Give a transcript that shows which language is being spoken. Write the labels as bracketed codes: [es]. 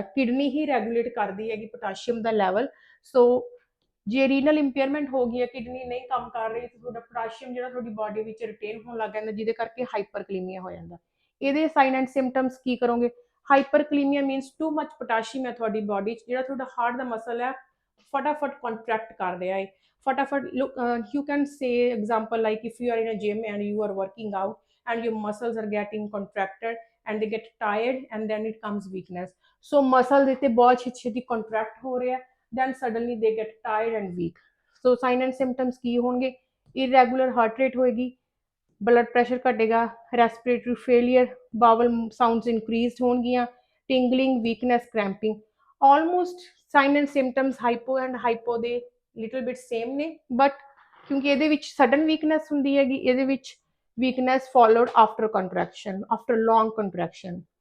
[pa] Kidney ਹੀ regulate ਕਰਦੀ ਹੈਗੀ potassium ਦਾ level. ਸੋ ਜੇ ਰੀਨਲ ਇੰਪੇਅਰਮੈਂਟ ਹੋ ਗਈ ਹੈ, ਕਿਡਨੀ ਨਹੀਂ ਕੰਮ ਕਰ ਰਹੀ, ਤਾਂ ਤੁਹਾਡਾ ਪੋਟਾਸ਼ੀਅਮ ਜਿਹੜਾ ਤੁਹਾਡੀ ਬਾਡੀ ਵਿੱਚ ਰਿਟੇਨ ਹੋਣ ਲੱਗ ਜਾਂਦਾ, ਜਿਹਦੇ ਕਰਕੇ ਹਾਈਪਰਕਲੀਮੀਆ ਹੋ ਜਾਂਦਾ। ਇਹਦੇ ਸਾਈਨ ਐਂਡ ਸਿੰਪਟਮਸ ਕੀ ਕਰੋਗੇ? ਹਾਈਪਰਕਲੀਮੀਆ [en] means too much potassium [pa] ਹੈ ਤੁਹਾਡੀ ਬਾਡੀ 'ਚ, ਜਿਹੜਾ ਤੁਹਾਡਾ ਹਾਰਟ ਦਾ ਮਸਲ ਹੈ ਫਟਾਫਟ ਕੰਟਰੈਕਟ ਕਰ ਰਿਹਾ ਹੈ, ਫਟਾਫਟ। [en] You can say example like if you are in a gym and you are working out and your muscles are getting contracted and they get tired and then it comes weakness. So muscles [pa] ਇੱਥੇ ਬਹੁਤ ਛੇਤੀ [en] contract ਹੋ ਰਿਹਾ, then suddenly they get tired and weak. So sign and symptoms [pa] ਕੀ ਹੋਣਗੇ? irregular heart rate ਹੋਏਗੀ, blood pressure ਘਟੇਗਾ, respiratory failure, bowel sounds ਇਨਕਰੀਜ਼ਡ ਹੋਣਗੀਆਂ, tingling, weakness, ਕ੍ਰੈਂਪਿੰਗ। Almost sign and symptoms hypo and hypo ਦੇ little bit same ਨੇ, but ਕਿਉਂਕਿ ਇਹਦੇ ਵਿੱਚ sudden weakness ਹੁੰਦੀ ਹੈਗੀ, ਇਹਦੇ ਵਿੱਚ weakness followed after contraction, after long contraction.